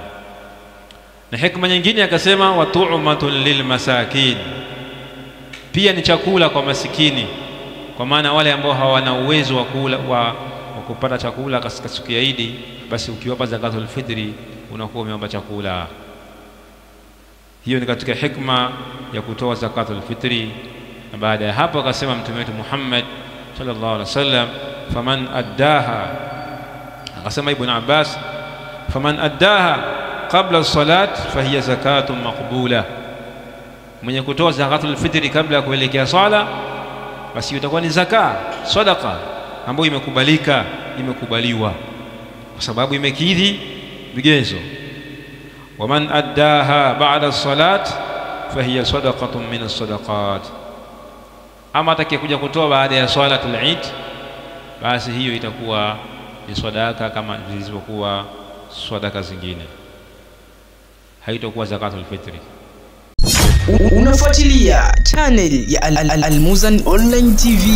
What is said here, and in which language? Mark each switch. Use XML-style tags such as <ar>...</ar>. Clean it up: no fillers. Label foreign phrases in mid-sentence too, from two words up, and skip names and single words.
<sw>Na hikma nyingine akasema</sw> <ar>وطعمة للمساكين,</ar> <sw>pia ni chakula kwa masikini, kwa maana wale ambao hawana uwezo wa kupata chakula katika siku ya Eid, basi ukiwapa</sw> <ar>زكاة الفطر</ar> <sw>unakuwa umeomba chakula. Hiyo ni katika hikma ya kutoa</sw> <ar>زكاة الفطر.</ar> <sw>Na baada ya hapo akasema mtume wetu Muhammad</sw> <ar>صلى الله عليه وسلم فمن أداها, akasema Ibn Abbas, فمن أداها قبل الصلاة فهي زكاة مقبولة,</ar> <sw>mwenye kutoa</sw> <ar>زكاة الفطر</ar> <sw>kabla ya kuelekea sala, basi itakuwa ni zaka, sadaqa ambayo imekubalika, imekubaliwa kwa sababu imekidhi vigezo.</sw> <ar>ومن أداها بعد الصلاة فهي صدقة من الصدقات,</ar> <sw>ama atakayekuja kutoa baada ya</sw> <ar>صلاة العيد,</ar> <sw>basi hiyo itakuwa ni sadaka kama zilizokuwa sadaka zingine, haitakuwa</sw> <ar>زكاة الفطر.</ar> <sw>Unafuatilia channel ya Al-Muzan Online TV.</sw>